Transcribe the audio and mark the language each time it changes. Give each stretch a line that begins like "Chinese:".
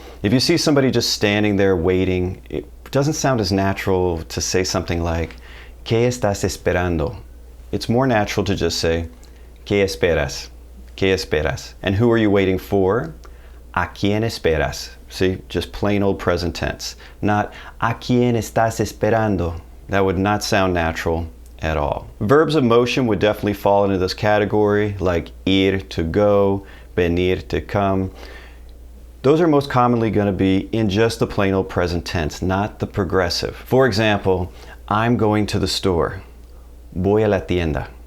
English: If you see somebody just standing there waiting, it doesn't sound as natural to say something like
Spanish: ¿Qué estás esperando?
English: It's more natural to just say
Spanish: ¿Qué esperas? ¿Qué esperas?
English: And who are you waiting for?
Spanish: ¿A quién esperas?
English: See, just plain old present tense. Not
Spanish: ¿A quién estás esperando?
English: That would not sound natural at all. Verbs of motion would definitely fall into this category, like ir, to go, venir, to come. Those are most commonly going to be in just the plain old present tense, not the progressive. For example, I'm going to the store.
Spanish: Voy a la tienda.